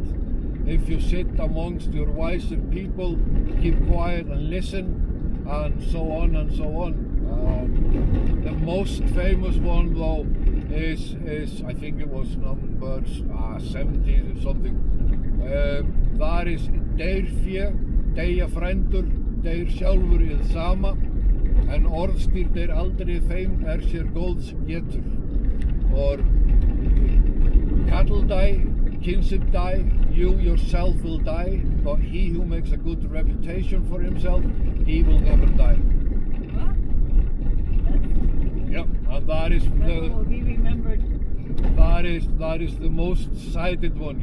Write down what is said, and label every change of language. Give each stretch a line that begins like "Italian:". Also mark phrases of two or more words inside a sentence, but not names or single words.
English: If you sit amongst your wiser people, keep quiet and listen, and so on and so on. The most famous one though is I think it was number 70 or something. That is
Icelandic: Deyrfé, deyja frændur, deyr sjálfur hið sama, en orðstír deyr aldrei þeim sér góðs getur.
English: Or cattle die, kinship die, you yourself will die, but he who makes a good reputation for himself, he will never die. Yep, and that is that is the most cited one.